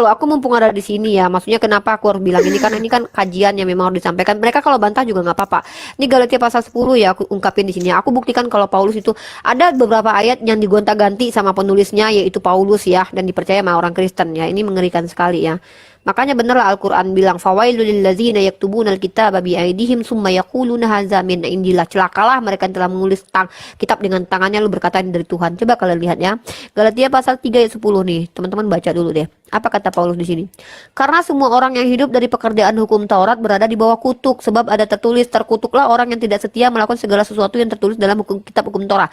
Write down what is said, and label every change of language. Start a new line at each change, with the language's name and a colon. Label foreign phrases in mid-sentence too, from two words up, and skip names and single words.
Indonesian: Aku mumpung ada di sini ya. Maksudnya kenapa aku harus bilang ini, karena ini kan kajian yang memang harus disampaikan. Mereka kalau bantah juga nggak apa-apa. Ini Galatia pasal 10 ya, aku ungkapin di sini. Aku buktikan kalau Paulus itu ada beberapa ayat yang digonta-ganti sama penulisnya, yaitu Paulus ya, dan dipercaya sama orang Kristen ya. Ini mengerikan sekali ya. Makanya benerlah Al-Quran bilang,
Arabic: فويل للذين يكتبون الكتاب بأيديهم ثم يقولون هذا من عند الله.
Indonesian: Celakalah mereka yang telah menulis kitab dengan tangannya lalu berkata ini dari Tuhan. Coba kalian lihat ya. Galatia pasal 3 ayat 10 nih. Teman-teman baca dulu deh. Apa kata Paulus di sini? Karena semua orang yang hidup dari pekerjaan hukum Taurat berada di bawah kutuk, sebab ada tertulis, terkutuklah orang yang tidak setia melakukan segala sesuatu yang tertulis dalam kitab hukum Torah.